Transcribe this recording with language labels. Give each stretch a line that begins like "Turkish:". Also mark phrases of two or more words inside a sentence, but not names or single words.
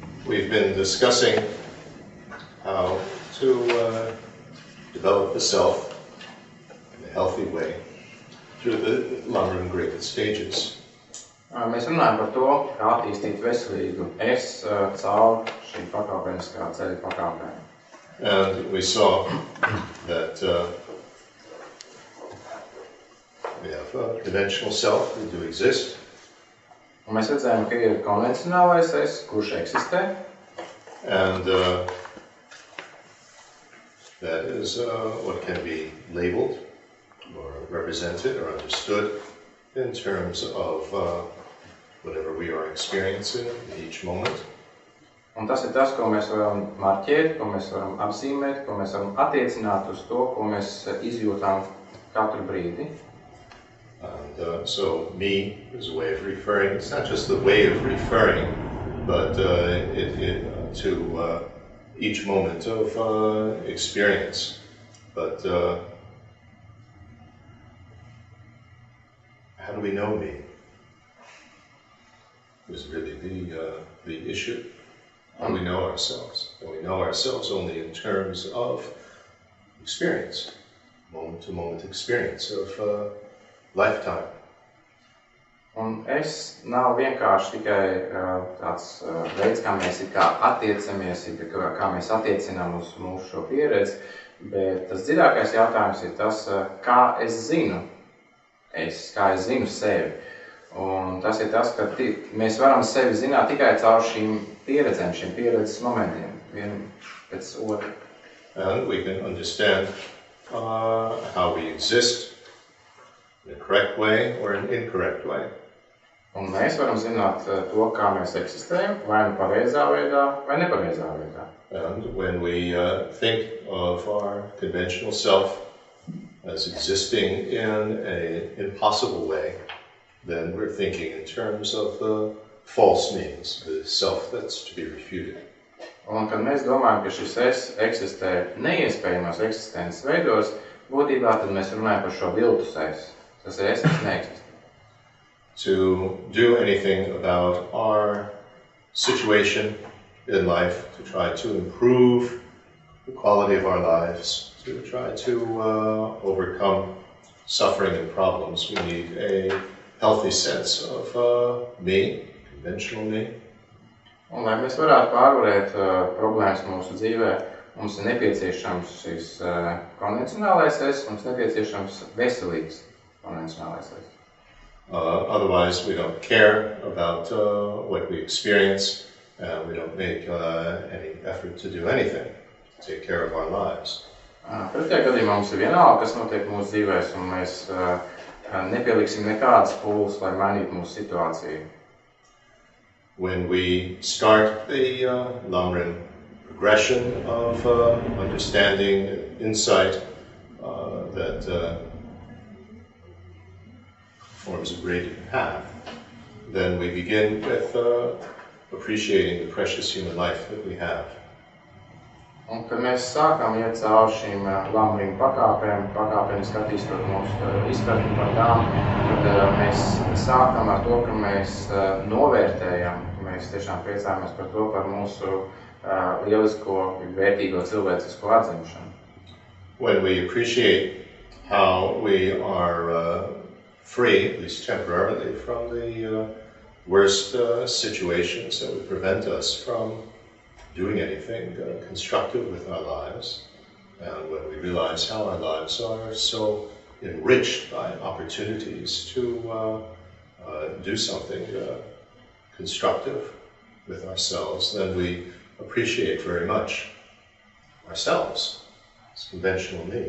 English: we've been discussing how to develop the self in a healthy way through the Lamrim graded stages.
Latvian: Mēs runājam par to, kā attīstīt veselīgu es caur šīm pakāpeniskā ceļa pakāpēm.
English: And we saw that we have a conventional self, we do exist.
Latvian: Un mēs redzējām, ka ir konvencionālais es, kurš eksistē.
English: And that is what can be labeled or represented or understood in terms of whatever we are experiencing in each moment.
Latvian: Un tas ir tas, ko mēs varam marķēt, ko mēs varam apzīmēt, ko mēs varam attiecināt uz to, ko mēs izjūtām katru brīdi.
English: And so me is a way of referring. It's not just the way of referring, but to each moment of experience. But how do we know me? Is really the issue. How do we know ourselves? And we know ourselves only in terms of experience, moment-to-moment experience of lifetime.
Latvian: Un es nav vienkārši tikai tāds veids, kā mēs attiecamies, kā mēs attiecinām uz mūsu šo pieredzi, bet tas dziļākais jautājums ir tas, kā es zinu sevi. Un tas ir tas, ka mēs varam sevi zināt tikai caur šīm pieredzēm, šiem pieredzes momentiem, vienu pēc otru.
English: And we can understand how we exist in a correct way or an incorrect way.
Latvian: Un mēs varam zināt to, kā mēs eksistējam, vai nu pareizā veidā, vai nepareizā veidā.
English: And when we think of our conventional self as existing in an impossible way, then we're thinking in terms of the false means, the self that's to be refuted.
Latvian: Un kad mēs domājam, ka šis es eksistē neiespējamos eksistences veidos, būtībā tad mēs runājam par šo viltus es. Tas ir es, kas neeksistē.
English: To do anything about our situation in life, to try to improve the quality of our lives, to try to overcome suffering and problems, we need a healthy sense of me, conventional me.
Latvian: Un lai mēs varētu pārvarēt problēmas mūsu dzīvē, mums ir nepieciešams šis konvencionālais es, mums nepieciešams veselīgs konvencionālais es.
English: Otherwise, we don't care about what we experience, and we don't make any effort to do anything to take care of our lives.
Latvian: Pretējā gadījumā mums ir vienalga, kas notiek mūsu dzīvēs, un mēs nepieliksim nekādas pūles, lai mainītu mūsu situāciju.
English: When we start the Lamrim progression of understanding, insight that forms a graded path, then we begin with appreciating the precious human life that we have.
Latvian: Un kad mēs sākam iet caur šīm Lamrim pakāpēm, pakāpeniski attīstot mūsu izpratni par tām, tad mēs sākam ar to, ka mēs novērtējam, ka mēs tiešām priecājamies par to, par mūsu lielisko, vērtīgo cilvēcisko atzimšanu.
English: When we appreciate how we are free, at least temporarily, from the worst situations that would prevent us from doing anything constructive with our lives, and when we realize how our lives are so enriched by opportunities to do something constructive with ourselves, then we appreciate very much ourselves, as conventional me.